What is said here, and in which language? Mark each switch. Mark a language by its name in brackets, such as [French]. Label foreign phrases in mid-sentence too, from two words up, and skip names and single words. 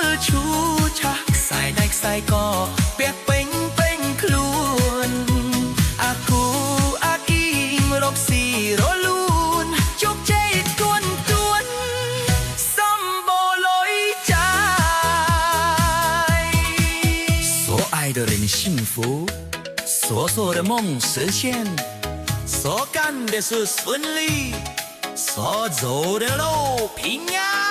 [Khmer] ឈូឆាក់ខ្សែដៃខ្សែកពាក់ពេញខ្លួនអាគូអាគីមរកស៊ីរលូនជោគជ័យទួនសំបូរលុយចាយ [Chinese] 所爱的人幸福所做的梦实现所干的事顺利所走的路平安